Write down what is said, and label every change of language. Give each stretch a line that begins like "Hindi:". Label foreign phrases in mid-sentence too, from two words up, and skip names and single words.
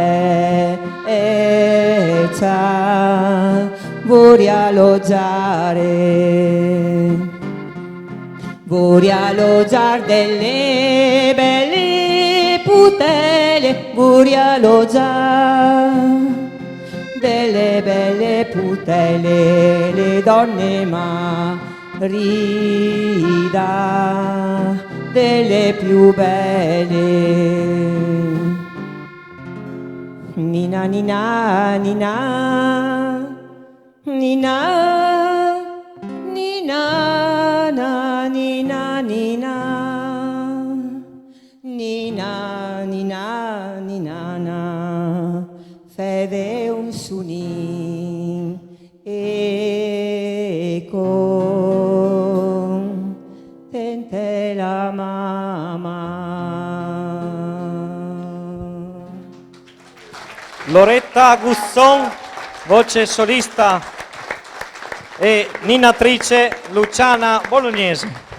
Venetian: bellezza vorrei alloggiare delle belle putele, vorrei alloggiare delle belle putele, le donne marida delle più belle. Nina, nina, nina, nina, nina, na, nina, nina, nina, nina, nina, na, feve un suni, e contente la mamma.
Italian: Loretta Gusson, voce solista, e ninatrice Luciana Bolognesi.